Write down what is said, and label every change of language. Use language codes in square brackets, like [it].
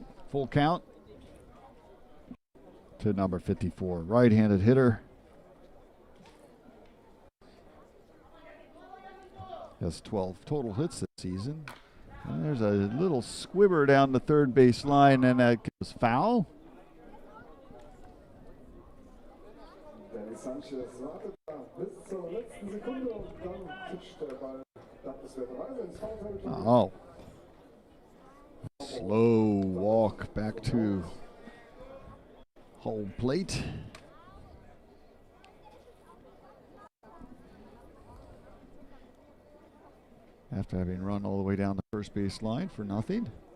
[en] Full count to number 54, right-handed hitter. Has 12 total hits this season. And there's a little squibber down the third base line, and that goes foul. [de] Sanchez wartet da bis zur letzten Sekunde und dann pitcht der Ball dankenswerterweise ins Foul-Territorium. Oh. [en] Slow walk back to home plate. After having run all the way down the first base line for nothing.